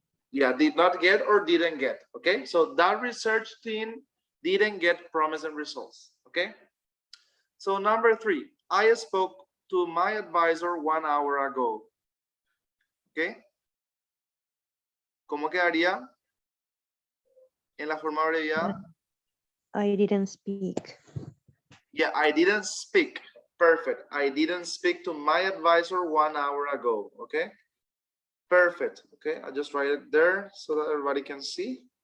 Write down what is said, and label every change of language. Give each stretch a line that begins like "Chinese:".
English: Yeah, did not get or didn't get. Okay, so that research team didn't get promising results. Okay, so number 3, I spoke to my advisor 1 hour ago.
Spanish: Okay, ¿cómo quedaría en la forma abreviada?
English: I didn't speak. Yeah, I didn't speak. Perfect. I didn't speak to my advisor 1 hour ago. Okay, perfect. Okay, I'll just write it there so that everybody can see.